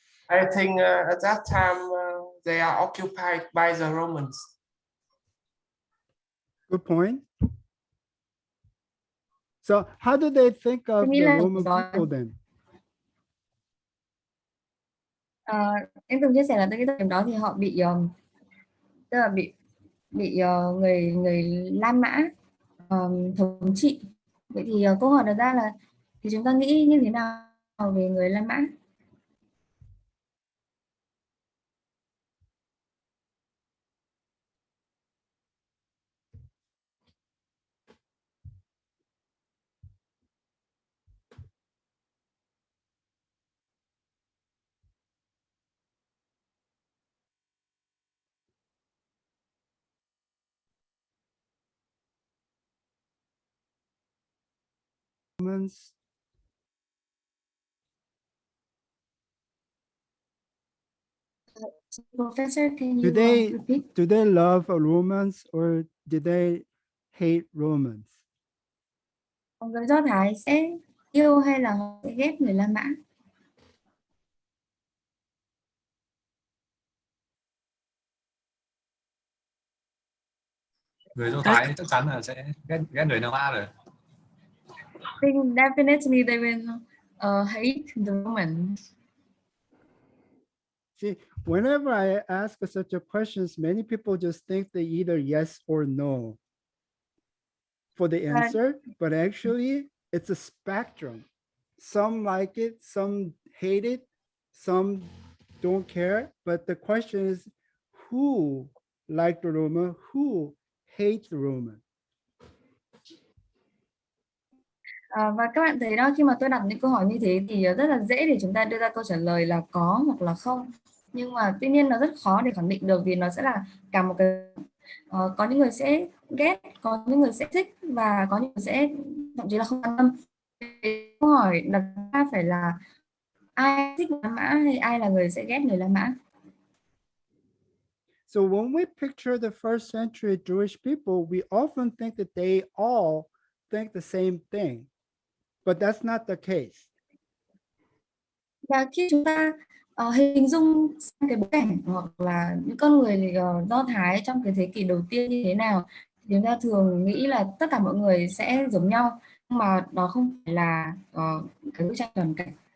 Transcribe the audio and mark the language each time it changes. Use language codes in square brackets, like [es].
[en] I think at that time they are occupied by the Romans. Good point. So how do they think of the Roman people then? [vi] Em từng chia sẻ là tới cái thời điểm đó thì họ bị tức là bị người người La Mã thống trị. Vậy thì câu hỏi đặt ra là thì chúng ta nghĩ như thế nào về người La Mã? [en] Romans, Professor, can do you they repeat? do they love Romans or did they hate Romans? [vi] Người Do Thái sẽ yêu hay là họ sẽ ghét người La Mã? Người Do Thái chắc chắn là sẽ ghét người La Mã rồi. [en] I think definitely they will hate the Romans. See, whenever I ask such a questions, many people just think they either yes or no for the answer, but actually it's a spectrum. Some like it, some hate it, some don't care. But the question is, who like the Roman, who hates the Roman? [vi] Và các bạn thấy đó, khi mà tôi đặt những câu hỏi như thế thì rất là dễ để chúng ta đưa ra câu trả lời là có hoặc là không. Nhưng mà tuy nhiên nó rất khó để khẳng định được vì nó sẽ là cả một cái có những người sẽ ghét, có những người sẽ thích và có những người sẽ thậm chí là không quan tâm. Câu hỏi đặt ra phải là ai thích La Mã hay ai là người sẽ ghét người La Mã. [en] So when we picture the first century Jewish people, we often think that they all think the same thing, but that's not the case. [vi] Và khi chúng ta hình dung cái bối cảnh hoặc là những con người Do Thái trong cái thế kỷ đầu tiên như thế nào, thì chúng ta thường nghĩ là tất cả mọi người sẽ giống nhau, nhưng mà đó không phải là cái bức tranh toàn cảnh.